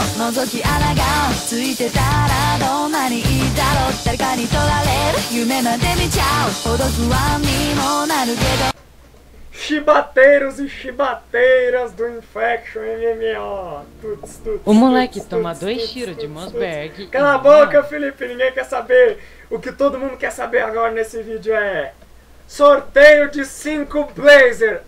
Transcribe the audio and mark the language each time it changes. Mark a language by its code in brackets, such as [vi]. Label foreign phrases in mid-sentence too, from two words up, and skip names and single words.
[ja] 覗き穴がついてたらどんなにいいだろう誰かに取られる夢まで見ちゃうほど不安にもなるけど [pt] Chibateiros e chibateiras do Infection MMO. O moleque toma 2 tiros de Mossberg. Cala a boca, Felipe, ninguém quer saber. O que todo mundo quer saber agora nesse vídeo é sorteio de 5 Blazer.